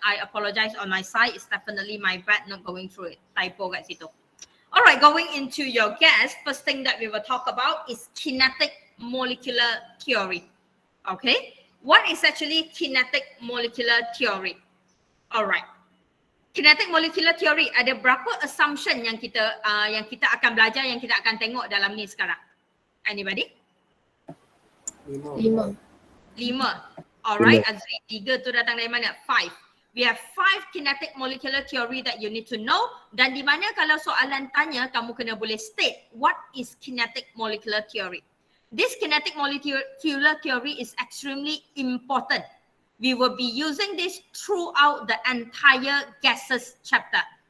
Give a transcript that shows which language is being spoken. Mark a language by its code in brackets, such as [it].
[en] I apologize on my side. It's definitely my bad not going through it. Typo [ms] kat situ. [en] Alright, going into your gas, first thing that we will talk about is kinetic molecular theory. Okay, what is actually kinetic molecular theory? Alright. [ms] Kinetic molecular theory, ada berapa assumption yang kita akan belajar, yang kita akan tengok dalam ni sekarang? [en] Anybody? 5. [ms] Alright, Azri, 3 tu datang dari mana? 5. [en] We have 5 kinetic molecular theory that you need to know. [ms] Dan di mana kalau soalan tanya, kamu kena boleh [en] state what is kinetic molecular theory. This kinetic molecular theory is extremely important. We will be using this throughout the entire gases chapter.